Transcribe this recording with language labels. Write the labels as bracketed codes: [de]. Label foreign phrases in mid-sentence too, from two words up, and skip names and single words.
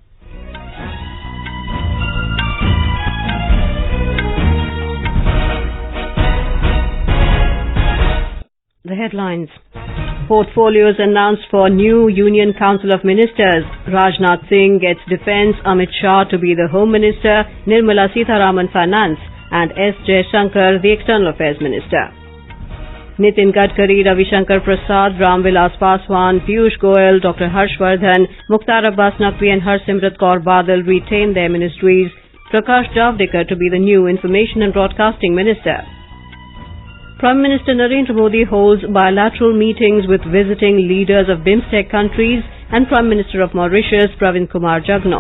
[en] The headlines. Portfolios announced for new Union Council of Ministers. Rajnath Singh gets Defence, Amit Shah to be the Home Minister, Nirmala Sitharaman Finance and S. Jaishankar the External Affairs Minister. Nitin, Gadkari, Ravi, Shankar, Prasad, Ramvilas, Paswan, Piyush, Goyal, Dr. Vardhan, Mukhtar, Abbas, Naqvi and Harsimrat Kaur Badal retain their ministries. Prakash, Javadekar to be the new Information and Broadcasting Minister. Prime Minister Narendra Modi holds bilateral meetings with visiting leaders of BIMSTEC countries and Prime Minister of Mauritius, Jaishankar.